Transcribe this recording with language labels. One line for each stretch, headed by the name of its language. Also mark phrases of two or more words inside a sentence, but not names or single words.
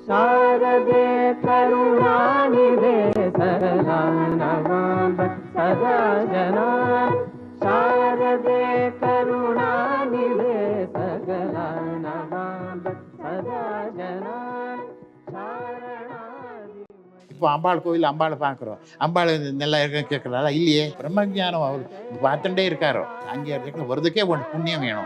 Sanskrit: शारदे करुणानिधे सकलानवाम्ब सदा जना शारदे करुणानिधे सकलानवाम्ब सदा जना
Tamil: இப்போ அம்பாள் கோயில் அம்பாளை பார்க்குறோம். அம்பாள் நல்லா இருக்குன்னு கேட்குறாளா? இல்லையே. பிரம்மஜானம் அவர் பார்த்துட்டே இருக்காரோ. அங்கே இருக்கிற வருதுக்கே ஒன்று புண்ணியம் வேணும்.